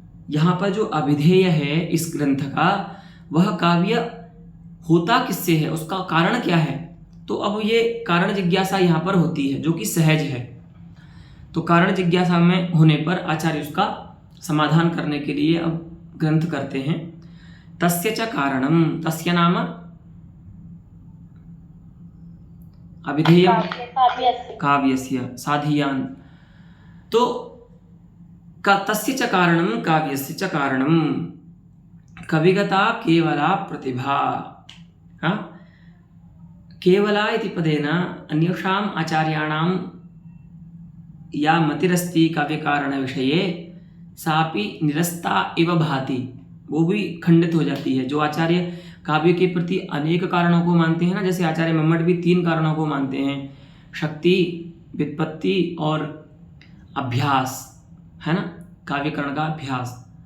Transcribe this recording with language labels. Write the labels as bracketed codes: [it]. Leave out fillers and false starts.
[hi] यहाँ पर जो अभिधेय है इस ग्रंथ का, वह काव्य होता किससे है, उसका कारण क्या है। तो अब ये कारण जिज्ञासा यहाँ पर होती है जो कि सहज है। तो कारण जिज्ञासा में होने पर आचार्य उसका समाधान करने के लिए अब ग्रंथ करते हैं। [sa] तस्य च कारणम, तस्य नाम अभिधेयम काव्यस्य साधियान। तो तस्य च कारणम काव्यस्य च कारणम कविगता केवला प्रतिभा। केवला इति पदेन अन्येषाम् आचार्याणां या मतिरस्ति काव्यकारण विषये सापि निरस्ता इव भाति, [hi] वो भी खंडित हो जाती है। जो आचार्य काव्य के प्रति अनेक कारणों को मानते हैं ना, जैसे आचार्य मम्मट भी 3 कारणों को मानते हैं, शक्ति, व्युत्पत्ति और अभ्यास, है ना, काव्यकरण का अभ्यास।